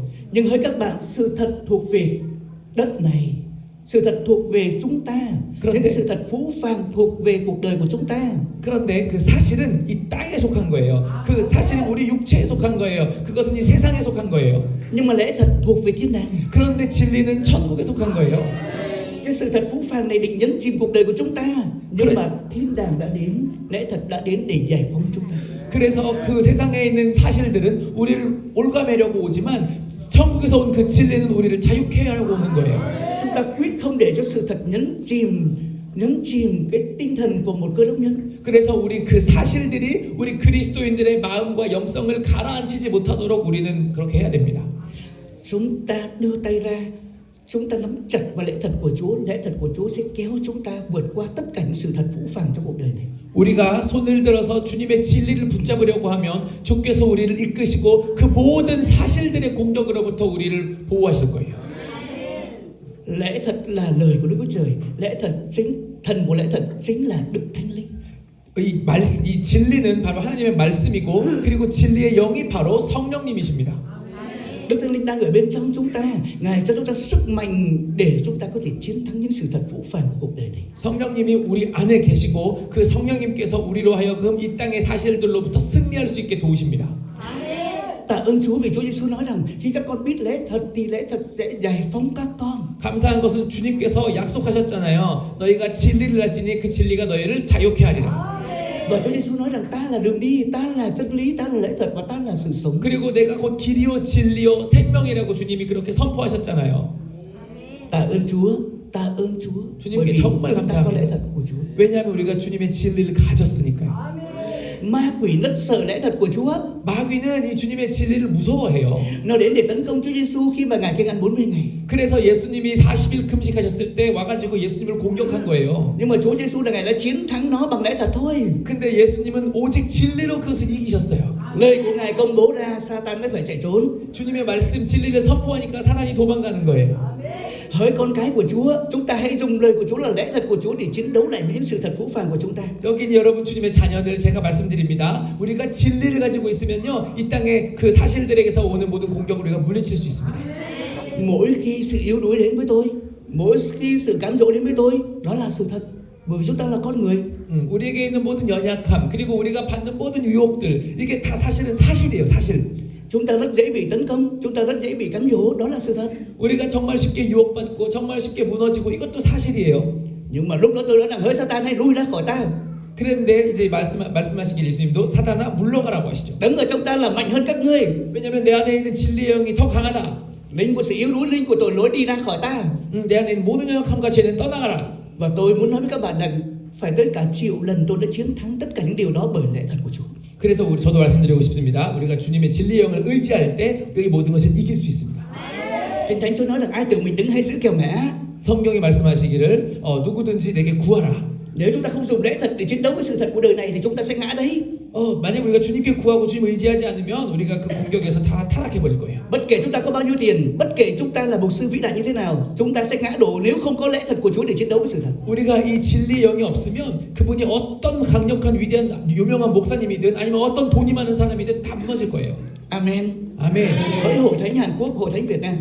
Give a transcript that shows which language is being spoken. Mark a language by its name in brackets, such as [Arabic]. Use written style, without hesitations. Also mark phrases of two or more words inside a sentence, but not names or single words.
[Vietnamese] Nhưng hỡi các bạn, sự thật thuộc về đất này, sự thật thuộc về chúng ta, những cái sự thật phũ phàng thuộc về cuộc đời của chúng ta. [Korean] 그런데 그 사실은 이 땅에 속한 거예요. 그 사실은 우리 육체에 속한 거예요. 그것은 이 세상에 속한 거예요. [Vietnamese] Nhưng mà lẽ thật thuộc về thiên đàng. [Korean] 그런데 진리는 천국에 속한 거예요. [Vietnamese] Cái sự thật phũ phàng này định nhấn chìm cuộc đời của chúng ta, nhưng mà thiên đàng đã đến, lẽ thật đã đến để giải phóng chúng ta. [Korean] 그래서 그 세상에 있는 사실들은 우리를 올가매려고 오지만 천국에서 온 그 진리는 우리를 자유케 하려고 오는 거예요. [Vietnamese] Chúng ta quyết không để cho sự thật nhấn chìm cái tinh thần của một cơ đốc nhân. [Korean] 그래서 우리 그 사실들이 우리 그리스도인들의 마음과 영성을 가라앉히지 못하도록 우리는 그렇게 해야 됩니다. [Vietnamese] Chúng ta đưa tay ra chúng ta nắm chặt vào lẽ thật của Chúa, lẽ thật của Chúa sẽ kéo chúng ta vượt qua tất cả những sự thật phũ phàng trong cuộc đời này. [Korean] 우리가 손을 들어서 주님의 진리를 붙잡으려고 하면 주께서 우리를 이끄시고 그 모든 사실들의 공격으로부터 우리를 보호하실 거예요. [Vietnamese] Lẽ thật là lời của Đức Chúa Trời, lẽ thật chính thần của lẽ thật chính là Đức Thánh Linh. [Korean] 이 진리는 바로 하나님의 말씀이고 그리고 진리의 영이 바로 성령님이십니다. [Vietnamese] Đức Thánh Linh đang ở bên trong chúng ta, Ngài cho chúng ta sức mạnh để chúng ta có thể chiến thắng những sự thật phũ phàng của cuộc đời này. [Korean] 성령님이 우리 안에 계시고 그 성령님께서 우리로 하여금 이 땅의 사실들로부터 승리할 수 있게 도우십니다. [Vietnamese] Tạ ơn Chúa vì Chúa Giêsu nói rằng khi các con biết lẽ thật thì lẽ thật sẽ giải phóng các con. [Korean] 감사한 것은 주님께서 약속하셨잖아요. 너희가 진리를 알지니 그 진리가 너희를 자유케 하리라. [Vietnamese] Và Chúa Giêsu nói rằng ta là đường đi, ta là chân lý, ta là lẽ thật và ta là sự sống. [Korean] 그리고 내가 곧 길이요 진리요 생명이라고 주님이 그렇게 선포하셨잖아요. [Vietnamese] Tạ ơn Chúa, tạ ơn Chúa. [Korean] 주님께 [Vietnamese] Bởi vì [Korean] 정말 [Vietnamese] chúng ta có lẽ [Korean] 감사합니다. [Vietnamese] thật của Chúa. [Korean] 왜냐하면 우리가 주님의 진리를 가졌으니까요. [Vietnamese] Ma quỷ rất sợ lẽ thật của Chúa. [Korean] 마귀는 이 주님의 진리를 무서워해요. [Vietnamese] Nó đến để tấn công Chúa Giêsu khi mà Ngài kiêng ăn 40 ngày. [Korean] 그래서 예수님이 40일 금식하셨을 때 와가지고 예수님을 공격한 거예요. [Vietnamese] Nhưng mà Chúa Giêsu là Ngài đã chiến thắng nó bằng lẽ thật thôi. [Korean] 근데 예수님은 오직 진리로 그것을 이기셨어요. [Vietnamese] Lời của Ngài công bố ra, Satan đã phải chạy trốn. [Korean] 주님의 말씀 진리를 선포하니까 사단이 도망가는 거예요. [Vietnamese] Hỡi con cái của Chúa, chúng ta hãy dùng lời của Chúa là lẽ thật của Chúa để chiến đấu lại với những sự thật phũ phàng của chúng ta. [Korean] 여긴 여러분 주님의 자녀들 제가 말씀드립니다. 우리가 진리를 가지고 있으면요 이 땅에 그 사실들에게서 오는 모든 공격을 우리가 물리칠 수 있습니다. [Vietnamese] Mỗi khi sự yếu đuối đến với tôi, mỗi khi sự cám dỗ đến với tôi, đó là sự thật. Bởi vì chúng ta là con người. [Korean] 우리에게 있는 모든 연약함 그리고 우리가 받는 모든 유혹들 이게 다 사실은 사실이에요. 사실. [Vietnamese] Chúng ta rất dễ bị tấn công, chúng ta rất dễ bị cám dỗ, đó là sự thật. [Korean] 우리가 정말 쉽게 유혹받고 정말 쉽게 무너지고 이것도 사실이에요. [Vietnamese] Nhưng mà lúc đó tôi nói rằng hỡi Satan hãy lui ra khỏi ta. [Korean] 그런데 이제 말씀하시길 예수님도 사단아 물러가라고 하시죠. [Vietnamese] Đấng ở trong ta là mạnh hơn các ngươi. [Korean] 왜냐하면 내 안에 있는 진리의 영이 더 강하다. [Vietnamese] Linh của sự yếu đuối, linh của tội lỗi đi ra khỏi ta. [Korean] 내 안에 있는 모든 연약함과 죄는 떠나가라. [Vietnamese] Và tôi muốn nói với các bạn rằng phải tới cả triệu lần tôi đã chiến thắng tất cả những điều đó bởi lẽ thật của Chúa. [Korean] 그래서 저도 말씀드리고 싶습니다. 우리가 주님의 진리의 영을 의지할 때 여기 모든 것을 이길 수 있습니다. [Vietnamese] Kinh Thánh Chúa nói rằng ai tưởng mình đứng hay giữ kèo ngã. [Korean] 성경이 말씀하시기를 누구든지 내게 구하라. [Vietnamese] Nếu chúng ta không dùng lẽ thật để chiến đấu với sự thật của đời này thì chúng ta sẽ ngã đấy. [Korean] 만약 우리가 주님께 구하고 주님 의지하지 않으면 우리가 그 공격에서 다 타락해 버릴 거예요. [Vietnamese] Bất kể chúng ta có bao nhiêu tiền, bất kể chúng ta là mục sư vĩ đại như thế nào, chúng ta sẽ ngã đổ nếu không có lẽ thật của Chúa để chiến đấu với sự thật. [Korean] 우리가 이 진리의 영이 없으면 그분이 어떤 강력한 위대한 유명한 목사님이든 아니면 어떤 돈이 많은 사람이든 다 무너질 거예요. [Vietnamese] Amen. [Korean] 아멘. [Vietnamese] Hỡi hội thánh Hàn Quốc, hội thánh Việt Nam,